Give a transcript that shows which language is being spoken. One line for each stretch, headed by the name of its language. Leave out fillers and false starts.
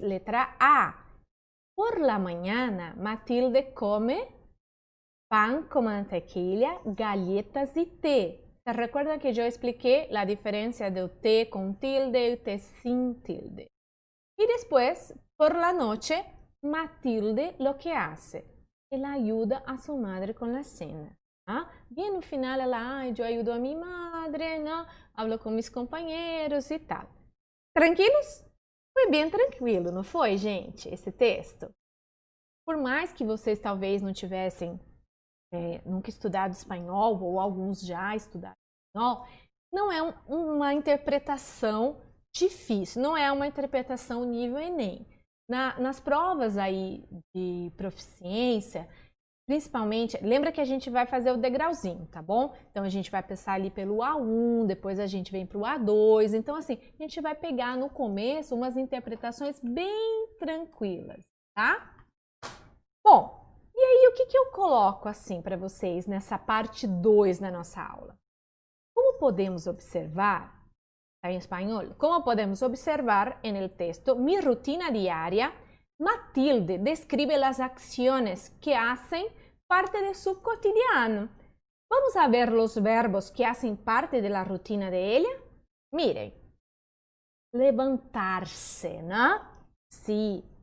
Spanish: Letra A. Por la mañana, Matilde come pan con mantequilla, galletas y té. ¿Se recuerdan que yo expliqué la diferencia del té con tilde y el té sin tilde? Y después, por la noche, Matilde lo que hace, ela ayuda a su madre con la cena.
Portuguese: Bien no final ela, eu ajudo a minha madre, não?
Spanish: Hablo
Portuguese: com meus companheiros e tal. Tranquilos? Foi bem tranquilo, não foi, gente, esse texto? Por mais que vocês talvez não tivessem nunca estudado espanhol, ou alguns já estudaram espanhol, não é uma interpretação difícil, não é uma interpretação nível Enem. Nas provas aí de proficiência, principalmente, lembra que a gente vai fazer o degrauzinho, tá bom? Então, a gente vai passar ali pelo A1, depois a gente vem para o A2. Então, assim, a gente vai pegar no começo umas interpretações bem tranquilas, tá? Bom, e aí o que eu coloco assim para vocês nessa parte 2 da nossa aula? Como podemos observar, tá em espanhol?
Spanish: Como podemos observar en el texto, mi rutina diaria, Matilde describe las acciones que hacen parte de su cotidiano. Vamos a ver los verbos que hacen parte de la rutina de ella. Miren, levantarse, ¿no? Sí,